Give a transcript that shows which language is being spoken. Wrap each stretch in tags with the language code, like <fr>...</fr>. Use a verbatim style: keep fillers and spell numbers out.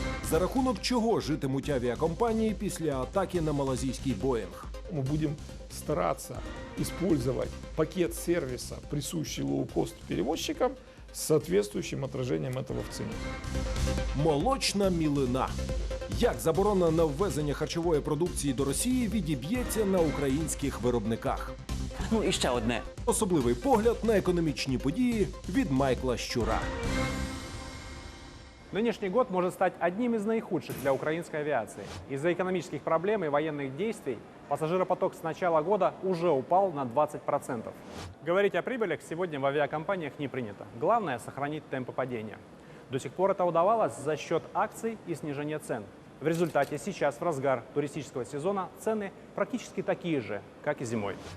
<uk>За рахунок чего житимуть авиакомпании после атаки на малазийский Боинг?</uk> <ru>Мы будем стараться использовать пакет сервиса, присущий лоукост-перевозчикам, с соответствующим отражением этого в цене.</ru> <uk>Молочна мілина. Як заборона на ввезення харчової продукції до Росії відіб'ється на українських виробниках? Ну і ще одне. Особливий погляд на економічні події від Майкла Щура.</uk> <ru>Нынешний год может стать одним из наихудших для украинской авиации. Из-за экономических проблем и военных действий пассажиропоток с начала года уже упал на двадцать процентов. Говорить о прибылях сегодня в авиакомпаниях не принято. Главное – сохранить темпы падения. До сих пор это удавалось за счет акций и снижения цен. В результате сейчас, в разгар туристического сезона, цены практически такие же, как и зимой.</ru>